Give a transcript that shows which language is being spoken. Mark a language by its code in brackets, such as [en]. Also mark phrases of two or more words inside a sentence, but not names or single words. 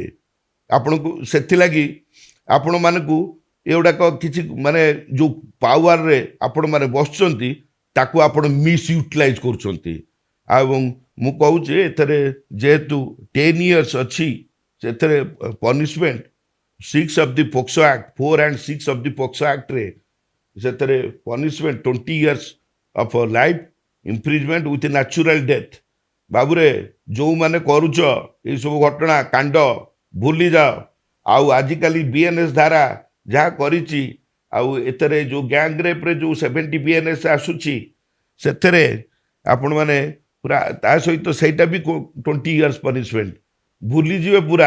[or] ଆପଣଙ୍କୁ ସେଥିଲାଗି ଆପଣମାନଙ୍କୁ ଏଗୁଡ଼ାକ କିଛି ମାନେ ଯେଉଁ ପାୱାରରେ ଆପଣମାନେ ବସୁଛନ୍ତି, ତାକୁ ଆପଣ ମିସ୍ୟୁଟିଲାଇଜ୍ କରୁଛନ୍ତି। ଏବଂ ମୁଁ କହୁଛି ଏଥିରେ ଯେହେତୁ 10 years ଅଛି, ସେଥିରେ [en] punishment 6 of the POCSO Act, 4 and 6 of the POCSO Act [or] ରେ ସେଥିରେ [en] punishment 20 years of life imprisonment with natural death. [or] ବାବୁରେ ଯେଉଁମାନେ କରୁଛ ଏଇସବୁ ଘଟଣା କାଣ୍ଡ ଭୁଲି ଯାଅ। ଆଉ ଆଜିକାଲି BNS ଧାରା ଯାହା କରିଛି, ଆଉ ଏଥିରେ ଯେଉଁ [en] gang rape [or] ଯେଉଁ 70 BNS ଆସୁଛି, ସେଥିରେ ଆପଣମାନେ ପୁରା ତା ସହିତ ସେଇଟା ବି 20 [en] years punishment [or] ଭୁଲିଯିବେ ପୁରା।